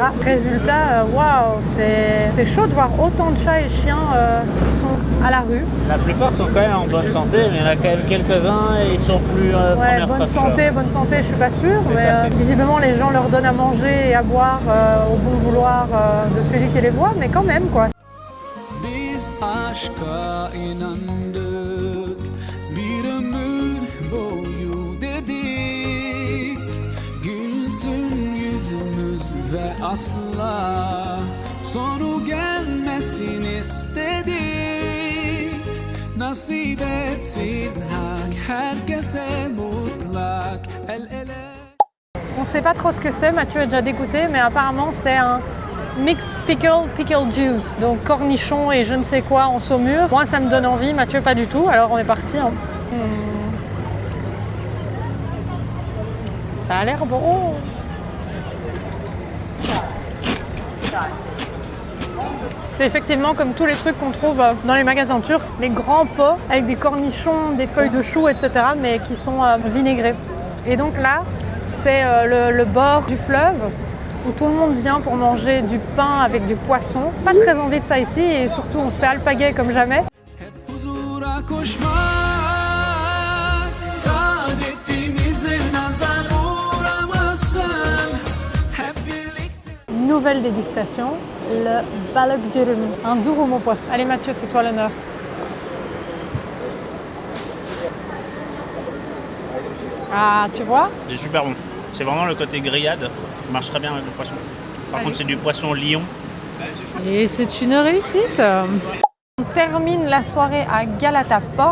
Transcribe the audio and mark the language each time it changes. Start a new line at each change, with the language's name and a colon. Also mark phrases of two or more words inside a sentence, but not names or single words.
French: Résultat, waouh, c'est chaud de voir autant de chats et chiens qui sont à la rue. La plupart sont quand même en bonne santé, mais il y en a quand même quelques-uns et ils sont plus bonne santé, je suis pas sûre, mais visiblement les gens leur donnent à manger et à boire au bon vouloir de celui qui les voit, mais quand même quoi.
Turkish: Biz aşka inandık. Bir ömür boyu dedik, gülsün yüzümüz ve asla sonu gelmesin istedik. Nasip etsin hak herkese mutlak el ele.
French: On sait pas trop ce que c'est, Mathieu a déjà dégoûté, mais apparemment c'est un
English: mixed pickle juice.
French: Donc cornichon et je ne sais quoi en saumure. Moi ça me donne envie, Mathieu pas du tout, alors on est parti. Hein. Ça a l'air bon. C'est effectivement comme tous les trucs qu'on trouve dans les magasins turcs, les grands pots avec des cornichons, des feuilles de chou, etc. mais qui sont vinaigrés. Et donc là, c'est le bord du fleuve où tout le monde vient pour manger du pain avec du poisson. Pas très envie de ça ici et surtout on se fait alpaguer comme jamais.
Turkish: Hep huzura koşmak, saadetimize nazar uğramasın. Hep birlikte.
French: Nouvelle dégustation, le
Turkish: balık dürüm,
French: un durum au poisson. Allez Mathieu, c'est toi l'honneur. Ah, tu vois? C'est super bon. C'est vraiment le côté grillade qui marche très bien avec le poisson. Par contre, c'est du poisson Lyon. Et c'est une réussite. On termine la soirée à Galata Port.